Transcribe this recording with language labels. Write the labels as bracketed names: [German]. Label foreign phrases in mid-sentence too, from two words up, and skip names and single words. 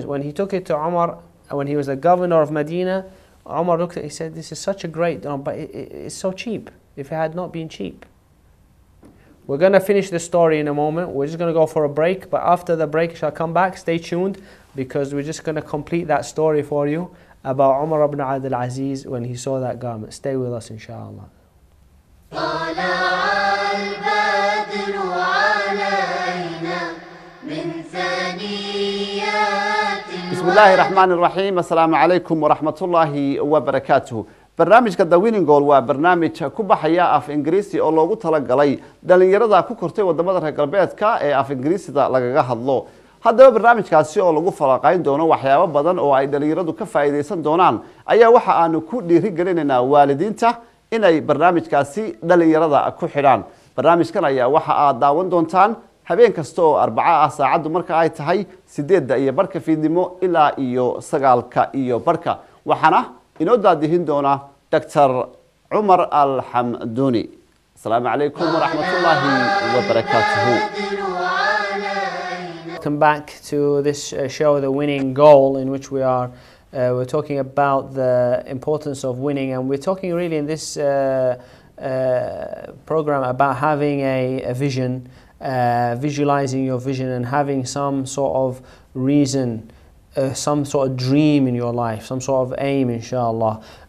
[English] When he took it to Umar, when he was the governor of Medina, Umar looked at it, he said, this is such a great, but it's so cheap, if it had not been cheap. We're going to finish the story in a moment. We're just going to go for a break, but after the break, shall come back. Stay tuned, because we're just going to complete that story for you about Umar ibn Abdul Aziz when he saw that garment. Stay with us, inshallah. [Arabic] بسم الله الرحمن الرحيم السلام عليكم ورحمة الله وبركاته [Somali] barnaamijka The Winning Goal waa barnaamij ku baxaya af Ingiriisi oo loogu talagalay dhalinyarada ku kortay wadamada reer galbeedka ee af Ingiriisida lagaga hadlo. Haddaba barnaamijkaasi oo lagu falaqayn doono waxyaabo badan oo ay dhalinyaradu ka faa'iideysan doonaan ayaa waxa aanu ku dhiirigelinaynaa waalidiinta inay barnaamijkaasi dhalinyarada ku xidhaan. Barnaamijkan ayaa waxa aad daawan doontaan habeen kasta oo Arbaca ah saacadu marka ay tahay 8:00 fiidnimo ilaa iyo 9:00 waxana inoo daadihin doona Dr. Umar Al-Hamdouni. [Arabic] السلام عليكم ورحمة الله وبركاته. [English] Welcome back to this show, The Winning Goal, in which we're talking about the importance of winning, and we're talking really in this program about having a vision, visualizing your vision and having some sort of reason, some sort of dream in your life, some sort of aim, inshallah.